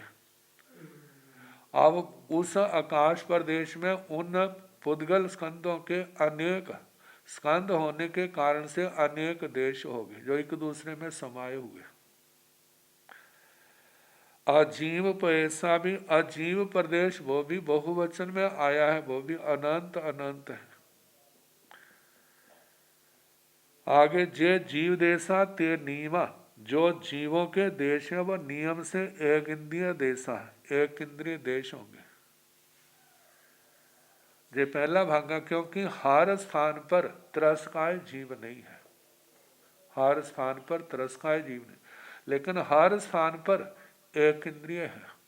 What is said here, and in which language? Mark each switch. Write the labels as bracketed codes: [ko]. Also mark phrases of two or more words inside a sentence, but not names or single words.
[hi] अब उस आकाश प्रदेश में उन पुद्गल स्कंदों के अनेक स्कंद होने के कारण से अनेक देश हो गए जो एक दूसरे में समाये हुए। अजीव पैसा भी, अजीव प्रदेश वो भी बहुवचन में आया है, वो भी अनंत अनंत है। [pra] आगे जे जीव देशा ते नियमा, [hi] जो जीवों के देश है वह नियम से एक इंद्रिय देशा है, एक इंद्रिय देश होंगे। ये पहला भागा, क्योंकि हर स्थान पर त्रस्काय जीव नहीं है, हर स्थान पर त्रस्काय जीव नहीं, लेकिन हर स्थान पर एक इंद्रिय है।